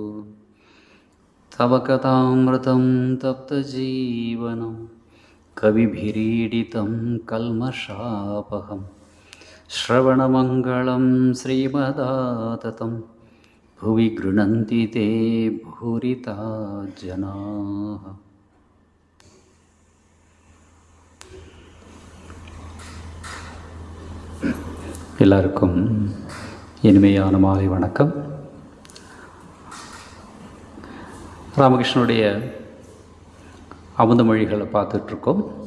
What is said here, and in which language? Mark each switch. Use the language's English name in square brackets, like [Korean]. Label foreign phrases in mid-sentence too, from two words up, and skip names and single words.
[Sanskrit] तव कथामृतं तप्तजीवनं कविभिरीडितं कल्मषापहम् श्रवणमङ्गलं श्रीमदाततं भुवि गृह्णन्ति ते भूरिता जनाः। [Tamil] எல்லாருக்கும் இனிமையான மாலை வணக்கம். ராமகிருஷ்ணனுடைய அமுத மொழிகளை பார்த்துட்ருக்கோம்.